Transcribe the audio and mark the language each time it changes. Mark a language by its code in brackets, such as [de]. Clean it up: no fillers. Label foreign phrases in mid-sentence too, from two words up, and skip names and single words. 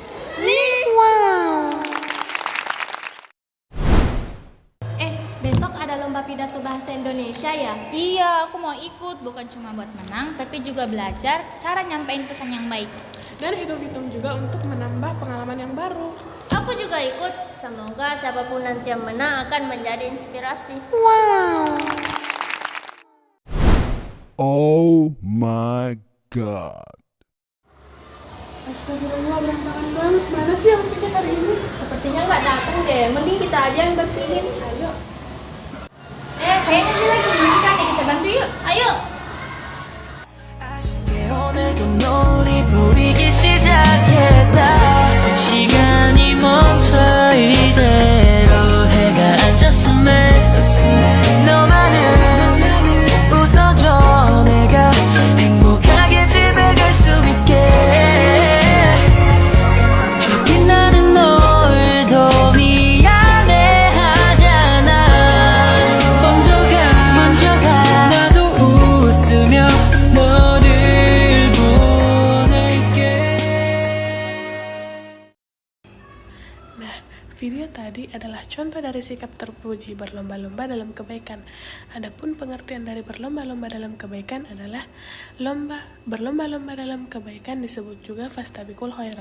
[id] Besok ada lomba pidato bahasa Indonesia ya? Iya, aku mau ikut, bukan cuma buat menang, tapi juga belajar cara nyampein pesan yang baik. Dan hitung-hitung juga untuk menambah pengalaman yang baru. Aku juga ikut. Semoga siapapun nanti yang menang akan menjadi inspirasi. [en] Oh my god. [id] Astagfirullah, berantakan banget. Mana sih yang pikir hari ini? Sepertinya nggak datang deh. Mending kita aja yang bersihin. Ayo. Kayaknya dia lagi membersihkan deh, kita bantu yuk. Ayo. [ko] 아쉽게 오늘도 놀이 부리기 시작했다 시간이 멈춰 이대로 해가 앉았음에 너만은 웃어줘 내가 행복하게 집에 갈 수 있게 저기 나는 널 더 미안해하잖아 먼저 가 나도 웃으며 너를 보낼게. [id] Nah, video tadi adalah contoh dari sikap terpuji berlomba-lomba dalam kebaikan. Adapun pengertian dari berlomba-lomba dalam kebaikan adalah berlomba-lomba dalam kebaikan disebut juga [ar] فاستبقوا الخيرات.